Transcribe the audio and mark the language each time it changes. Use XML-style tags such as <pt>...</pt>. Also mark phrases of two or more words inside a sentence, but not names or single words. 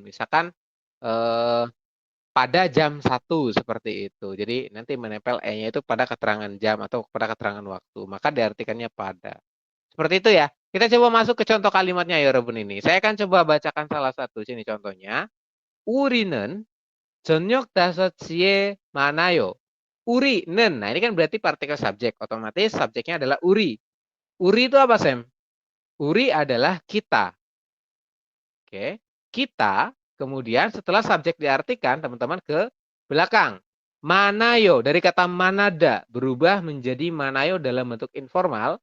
<id>Misalkan eh, pada jam 1 seperti itu. Jadi nanti menempel E-nya itu pada keterangan jam atau pada keterangan waktu. Maka diartikannya pada. Seperti itu ya. Kita coba masuk ke contoh kalimatnya ya Robun ini. Saya akan coba bacakan salah satu sini contohnya.</id> <ko>우리는 저녁 5시에 만나요. Uri는.</ko> <id>Nah, ini kan berarti partikel subjek. Otomatis subjeknya adalah uri. Uri itu apa, Sam? Uri adalah kita. Oke. Kita, kemudian setelah subjek diartikan, teman-teman ke belakang. Manayo, dari kata manada, berubah menjadi manayo dalam bentuk informal.</id>